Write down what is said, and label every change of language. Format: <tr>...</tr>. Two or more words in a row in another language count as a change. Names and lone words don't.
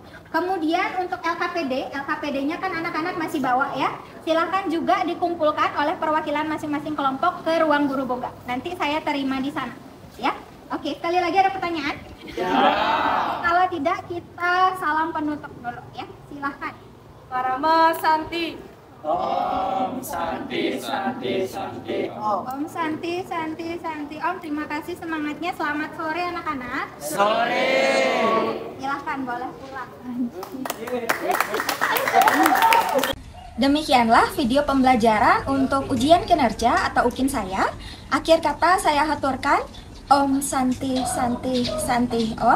<id>Kemudian untuk LKPD-nya kan anak-anak masih bawa ya. Silahkan juga dikumpulkan oleh perwakilan masing-masing kelompok ke ruang guru Boga. Nanti saya terima di sana ya. Oke, sekali lagi ada pertanyaan? Ya. Kalau tidak, kita salam penutup dulu ya. Silahkan.</id> <sa>परम शान्ति. ॐ शान्तिः शान्तिः शान्तिः ॐ. ॐ शान्तिः शान्तिः शान्तिः ॐ.</sa> <id>Terima kasih semangatnya. Selamat sore anak-anak. Sore. Silahkan boleh pulang. Demikianlah video pembelajaran untuk ujian kinerja atau UKIN saya. Akhir kata saya haturkan</id> <sa>ॐ शान्तिः शान्तिः शान्तिः ॐ.</sa>